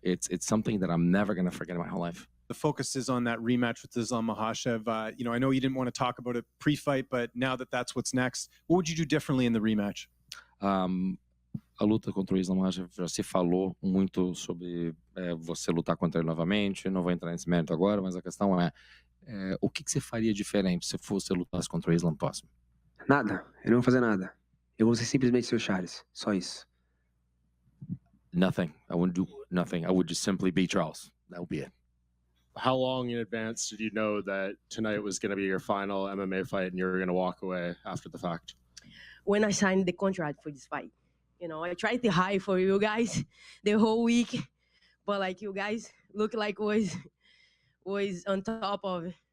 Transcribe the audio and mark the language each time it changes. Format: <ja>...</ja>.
<en>It's something that I'm never going to forget in my whole life. The focus is on that rematch with Islam Makhachev. I know you didn't want to talk about it pre-fight, but now that that's what's next, what would you do differently in the rematch?</en> <pt>A luta contra o Islam Makhachev, já se falou muito sobre você lutar contra ele novamente. Não vou entrar nesse mérito agora, mas a questão é o que você faria diferente se você lutasse contra o Islam próximo? Nada, eu não vou fazer nada. Eu vou ser simplesmente seu Charles, só isso.</pt> <en>Nothing. I wouldn't do nothing. I would just simply be Charles. That would be it. How long in advance did you know that tonight was going to be your final MMA fight and you were going to walk away after the fact? When I signed the contract for this fight, I tried to hide for you guys the whole week, but like you guys look like was on top of it.</en>